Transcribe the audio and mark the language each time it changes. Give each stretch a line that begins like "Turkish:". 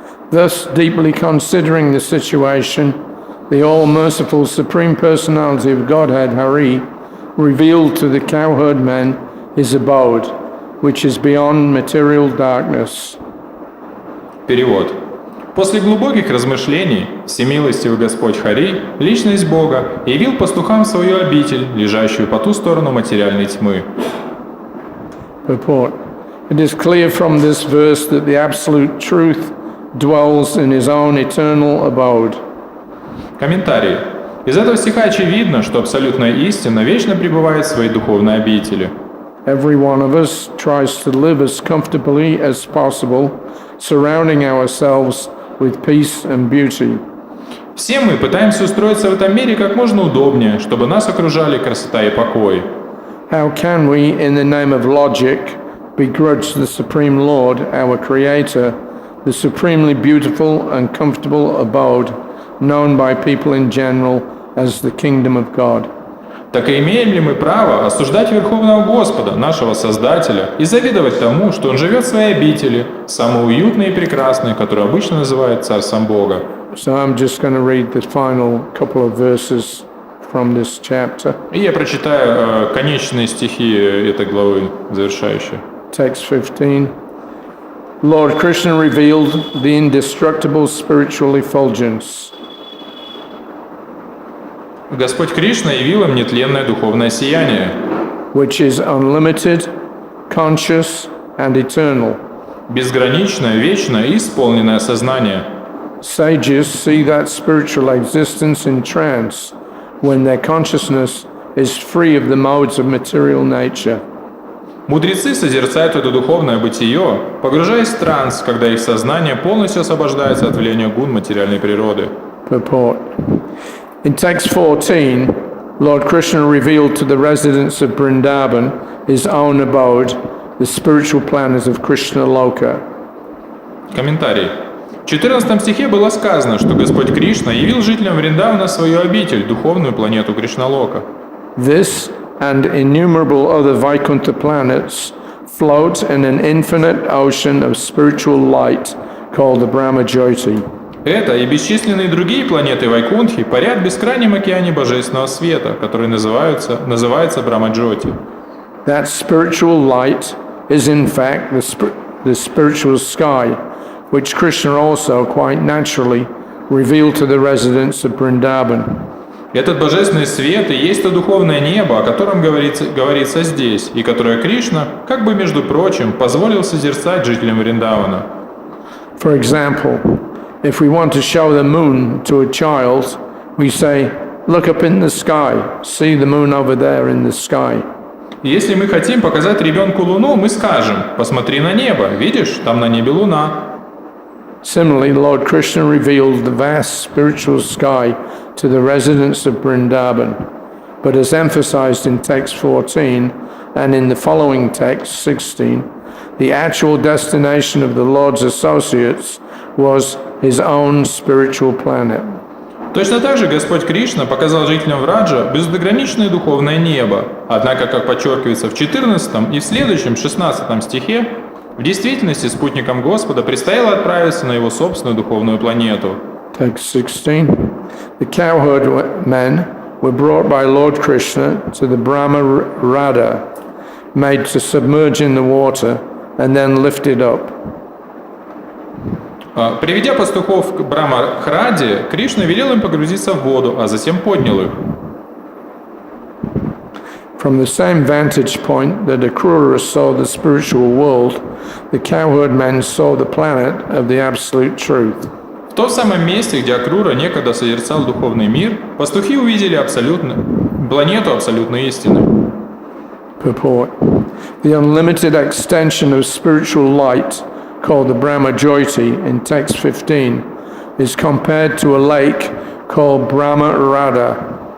English: Thus, deeply considering the situation, the all-merciful Supreme Personality of Godhead, Hari, revealed to the cowherd man his abode, which is beyond material darkness.
Russian: Перевод. После глубоких размышлений всемилостивый Господь Хари, личность Бога, явил пастухам свою обитель, лежащую по ту сторону материальной тьмы.
English: Purport. It is clear from this verse that the absolute truth dwells in his own eternal abode.
Russian: Комментарий. Из этого стиха очевидно, что абсолютная истина вечно пребывает в своей духовной обители.
English: Every one of us tries to live as comfortably as possible, surrounding ourselves with peace and beauty.
Russian: Все мы пытаемся устроиться в этом мире как можно удобнее, чтобы нас окружали красота и покой.
English: How can we, in the name of logic, begrudge the Supreme Lord, our Creator, the supremely beautiful and comfortable abode known by people in general as the Kingdom of God?
Russian: Так и имеем ли мы право осуждать Верховного Господа, нашего Создателя, и завидовать тому, что Он живет в своей обители, самой уютной и прекрасной, которую обычно называют Царством Бога?
English: So I'm just going to read the final couple of verses from this chapter.
Russian: И я прочитаю конечные стихи этой главы, завершающие.
English: Text 15. Lord Krishna revealed the indestructible spiritual effulgence,
Russian: Господь Кришна явил им нетленное духовное сияние,
English: which is unlimited, conscious, and eternal.
Russian: безграничное, вечное и исполненное сознание.
English: Sages see that spiritual existence in trance when their consciousness is free of the modes of material nature.
Russian: Мудрецы созерцают это духовное бытие, погружаясь в транс, когда их сознание полностью освобождается от влияния гун материальной природы.
English: Purport. In text 14, Lord Krishna revealed to the residents of Vrindavan his own abode, the spiritual planets of Krishna Loka.
Russian: Комментарий. В 14 стихе было сказано, что Господь Кришна явил жителям Вриндавана свою обитель, духовную планету Кришналока.
English: This and innumerable other Vaikuntha planets float in an infinite ocean of spiritual light called the Brahma Jyoti.
Russian: Это и бесчисленные другие планеты Вайкунтхи парят в бескрайнем океане божественного света, который называется Брахма-джоти.
English: That spiritual light is in fact the spiritual sky, which Krishna also quite naturally revealed to the residents of Vrindavan.
Russian: Этот божественный свет и есть то духовное небо, о котором говорится здесь, и которое Кришна, как бы между прочим, позволил созерцать жителям Вриндавана.
English: For example, if we want to show the moon to a child, we say, look up in the sky, see the moon over there in the sky.
Russian: Если мы хотим показать ребенку Луну, мы скажем, посмотри на небо, видишь, там на небе Луна.
English: Similarly, Lord Krishna revealed the vast spiritual sky to the residents of Vrindavan, but as emphasized in text 14 and in the following text 16, the actual destination of the Lord's associates was his own spiritual planet.
Russian: Точно так же Господь Кришна показал жителям Враджа безграничное духовное небо, однако, как подчеркивается в 14 и в следующем 16 стихе, в действительности спутникам Господа предстояло отправиться на его собственную духовную планету.
English: Text 16. The cowherd men were brought by Lord Krishna to the Brahma Rada, made to submerge in the water and then lifted up.
Russian: Приведя пастухов к Брахма-Раде, Кришна велел им погрузиться в воду, а затем поднял их.
English: From the same vantage point that Akrura saw the spiritual world, the cowherd men saw the planet of the absolute truth.
Russian: В том самом месте, где Акрура некогда созерцал духовный мир, пастухи увидели планету абсолютной истины.
English: Purport. The unlimited extension of spiritual light, called the Brahma Jyoti in text 15, is compared to a lake called Brahma Rada.